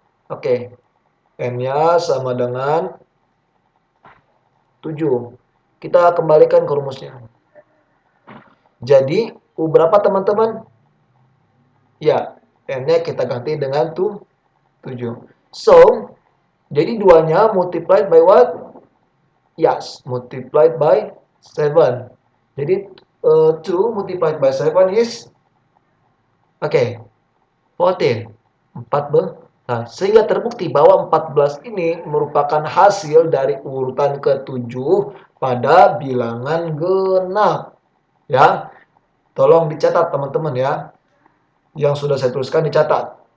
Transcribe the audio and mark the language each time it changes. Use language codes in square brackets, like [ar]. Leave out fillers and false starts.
[id] Oke. N-nya sama dengan 7. Kita kembalikan ke rumusnya. Jadi U berapa teman-teman? Ya, N-nya kita ganti dengan 7. [en] So, [id] jadi 2-nya [en] multiplied by what? Yes, multiplied by 7. [id] Jadi [en] 2 multiplied by 7 is okay, 14. [id] 14. Nah, sehingga terbukti bahwa 14 ini merupakan hasil dari urutan ke-7 pada bilangan genap. Ya. Tolong dicatat teman-teman ya. Yang sudah saya tuliskan dicatat.